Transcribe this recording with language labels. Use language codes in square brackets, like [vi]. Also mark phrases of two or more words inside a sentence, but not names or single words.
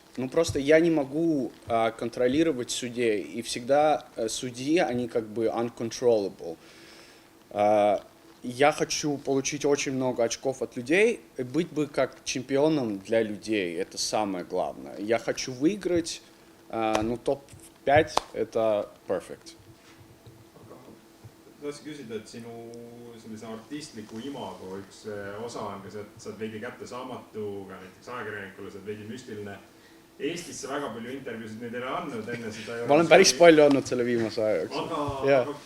[ru] Ну, просто я не могу контролировать судей, и всегда судьи, они как бы uncontrollable. Я хочу получить очень много очков от людей и быть бы как чемпионом для людей. Это самое главное. Я хочу выиграть, ну, топ-5 это perfect. [et] Tahtsin küsida, et sinu sellise artistliku imago üks osa on ka see, et sa oled veidi kättesaamatu, ka näiteks ajakirjanikule, sa oled veidi müstiline. Eestisse väga palju intervjuusid nüüd ei ole andnud enne seda... Ma olen päris palju andnud selle viimase aja jooksul.